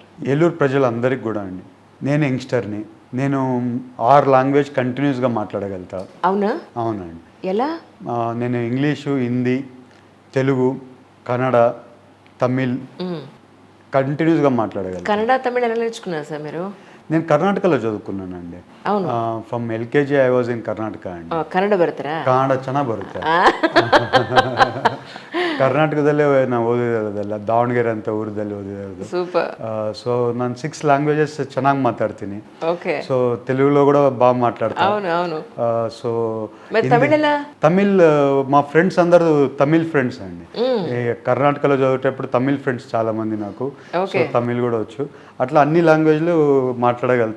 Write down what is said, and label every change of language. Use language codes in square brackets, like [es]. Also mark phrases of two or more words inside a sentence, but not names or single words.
[te] ఏలూరు ప్రజలందరికీ కూడా అండి, నేను యంగ్స్టర్ని, నేను 6 [en] language continuously [te] మాట్లాడగలుగుతా. అవునా? అవునండి. ఎలా? నేను ఇంగ్లీషు, హిందీ, తెలుగు, కన్నడ, తమిళ్ కంటిన్యూస్గా మాట్లాడగలను. కన్నడ, తమిళ్ ఎలా నేర్చుకున్నారు సార్ మీరు? నేను కర్ణాటకలో చదువుకున్నానండి. అవును. [en] from LKG I was in Karnataka ಅಂడి. [kn] ಕನ್ನಡ ಬರ್ತಾರಾ? ಕನ್ನಡ ಚೆನ್ನಾಗಿ ಬರುತ್ತೆ. ಕರ್ನಾಟಕದಲ್ಲೇ ನಾನು ಓದಿರೋದಲ್ಲ, ದಾವಣಗೆರೆ ಅಂತ ಊರದಲ್ಲಿ ಓದಿರೋದು. ಸೂಪರ್. ಸೊ ನಾನು 6 ಲ್ಯಾಂಗ್ವೇಜಸ್ ಚೆನ್ನಾಗಿ ಮಾತಾಡ್ತೀನಿ. [te] ఓకే. సో తెలుగులో కూడా బాగా మాట్లాడతాను. అవును అవును. సో తమిళ్ మా ఫ్రెండ్స్ అందరూ తమిళ్ ఫ్రెండ్స్ అండి. కర్ణాటకలో చదివేటప్పుడు తమిళ్ ఫ్రెండ్స్ చాలా మంది నాకు. సో తమిళ్ కూడా వచ్చు. అట్లా అన్ని లాంగ్వేజ్లు మాట్లాడగలుగుతా.